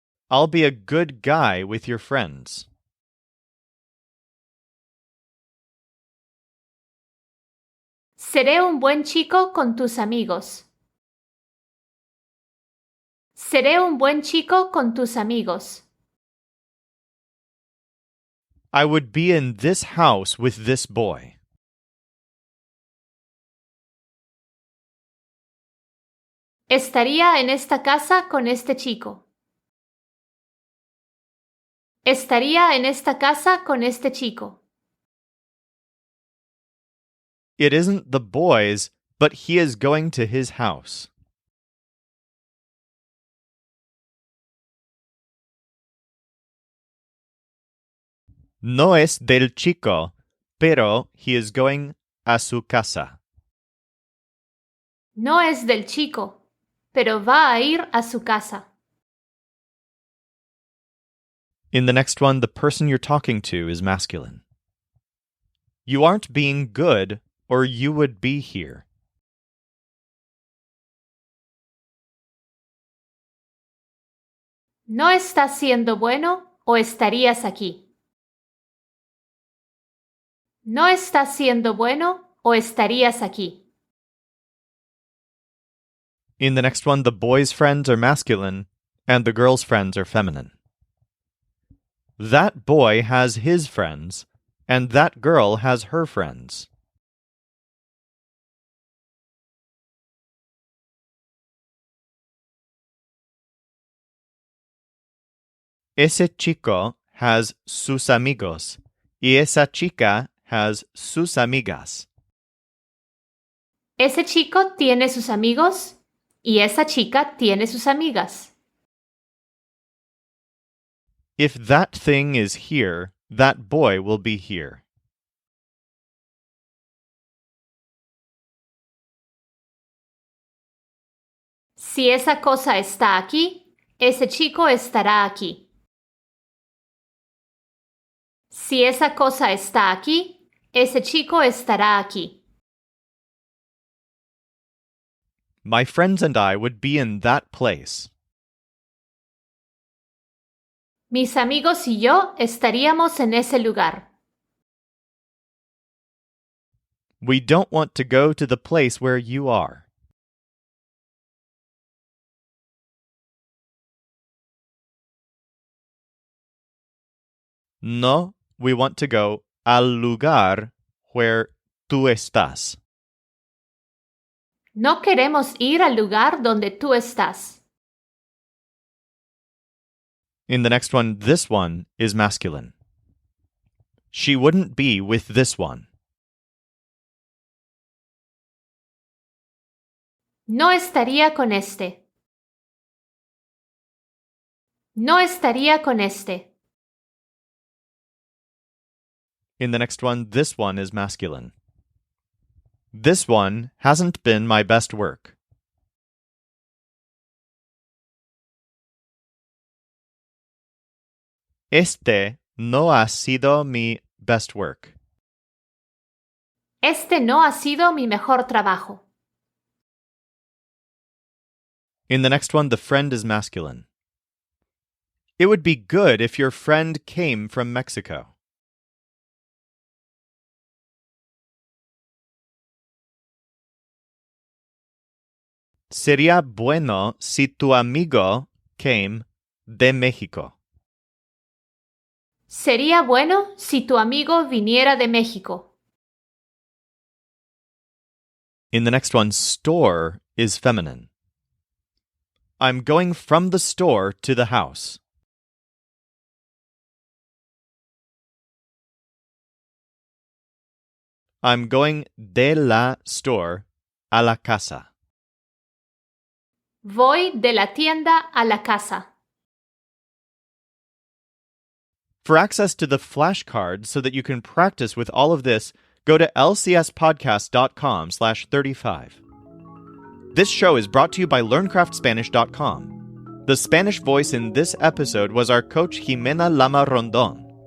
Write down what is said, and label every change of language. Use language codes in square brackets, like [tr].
[en] I'll be a good guy with your friends. [es] Seré un buen chico con tus amigos. Seré un buen chico con tus amigos. [en] I would be in this house with this boy. [es] Estaría en esta casa con este chico. Estaría en esta casa con este chico. [en] It isn't the boys, but he is going to his house. [es] No es del chico, pero [en] he is going [es] a su casa. No es del chico, pero va a ir a su casa. [en] In the next one, the person you're talking to is masculine. You aren't being good, or you would be here. [es] No estás siendo bueno o estarías aquí. No estás siendo bueno o estarías aquí. [en] In the next one, the boys' friends are masculine, and the girls' friends are feminine. That boy has his friends, and that girl has her friends. [es] Ese chico has sus amigos, y esa chica has sus amigas. Ese chico tiene sus amigos y esa chica tiene sus amigas. [en] If that thing is here, that boy will be here. [es] Si esa cosa está aquí, ese chico estará aquí. Si esa cosa está aquí, ese chico estará aquí. [en] My friends and I would be in that place. [es] Mis amigos y yo estaríamos en ese lugar. [en] We don't want to go to the place where you are. No, we want to go [es] al lugar [en] where [es] tú estás. No queremos ir al lugar donde tú estás. [en] In the next one, this one is masculine. She wouldn't be with this one. [es] No estaría con este. No estaría con este. [en] In the next one, this one is masculine. This one hasn't been my best work. [es] Este no ha sido mi [en] best work. [es] Este no ha sido mi mejor trabajo. [en] In the next one, the friend is masculine. It would be good if your friend came from Mexico. [es] Sería bueno si tu amigo came de México. Sería bueno si tu amigo viniera de México. [en] In the next one, store is feminine. I'm going from the store to the house. I'm going [es] de la store a la casa. Voy de la tienda a la casa. [en] For access to the flashcards so that you can practice with all of this, go to lcspodcast.com/35. This show is brought to you by LearnCraftSpanish.com. The Spanish voice in this episode was our coach Jimena Lama Rondon.